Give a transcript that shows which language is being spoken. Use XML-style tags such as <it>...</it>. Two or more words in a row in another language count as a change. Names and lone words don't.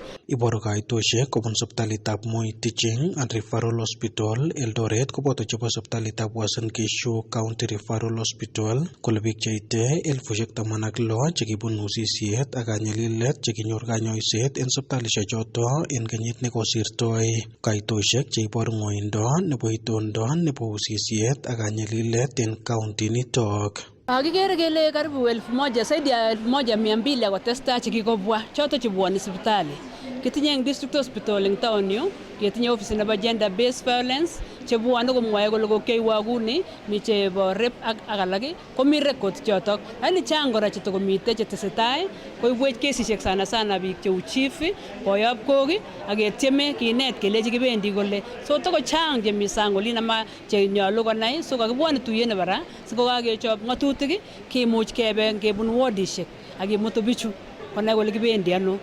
<kln>Iboru kaitoshek kobun sipitalitab Moi Teaching and Referral Hospital Eldoret koboto chebo sipitalitab Uasin Gishu County Referral Hospital kole biik cheite 16,000 chekibun usisiet ak kanyalilet chekinyor kanyoiset en sipitalishek choto en kenyit nekosirtoi. Kaitoshek cheiboru ng'oindo nebo itondo nebo usisiet ak kanyalilet en county nitok. Kikere kele karibu 1,000</kln> <sw>zaidi ya</sw> <kln>1,200 akotestai chekikobwa choto chebwoni sipitali. kitinye eng</kln> <en>district hospital</en> <kln>eng town yu ketinye office nebo</kln> <en>gender based violence</en> <kln>chebwone komwoe kole kokiyoiwo kuni mi chebo rape ak alak komi record chotok. Lakini chang kora chetokomite chetesetai koibwech kesishek</kln> <sw>sana sana</sw> <kln>biik cheu chief boyob kok ak ketieme kinet kelechi kibendi kole so toko chang chemi sang olin ama chenyolu konai so kakibwone tuyet nebo ra sikokakechop ng'atutik kimuch kebe ngebun wardishek ak kimutu bichu konai kole kibendi ano.</kln>